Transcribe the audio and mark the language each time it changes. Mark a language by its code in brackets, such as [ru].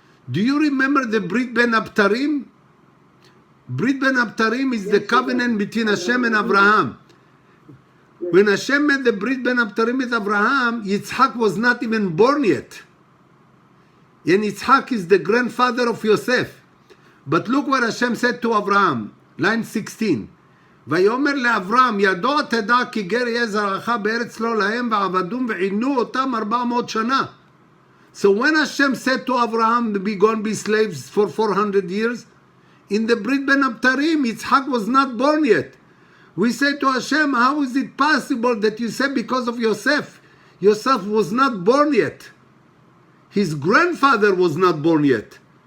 [en] Do you remember the Brit Ben Abtarim? Brit Ben Abtarim is the covenant between Hashem and Abraham. When Hashem made the Brit Ben Abtarim with Abraham, Yitzhak was not even born yet. And Yitzhak is the grandfather of Yosef. But look what Hashem said to Abraham, line 16. [he] ויאמר לאברהם, ידוע תדע כי גר יהיה זרעך בארץ לא להם ועבדום ועינו אותם 400 שנה. [en] So when Hashem said to Abraham, be gone be slaves for 400 years, in the Brit Ben Abtarim, Yitzhak was not born yet. We say to Hashem, how is it possible that you said because of Yosef? Yosef was not born yet. His grandfather was not born yet.